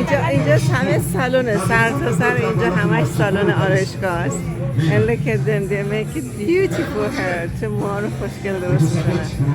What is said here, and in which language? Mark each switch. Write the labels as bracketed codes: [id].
[fa] اینجا همه سالونه، سر تا سر اینجا همش سالن آرایشگاه است. [en] And look at them, they make it beautiful here. [fa] چه مارو خوشگل درست میکنن.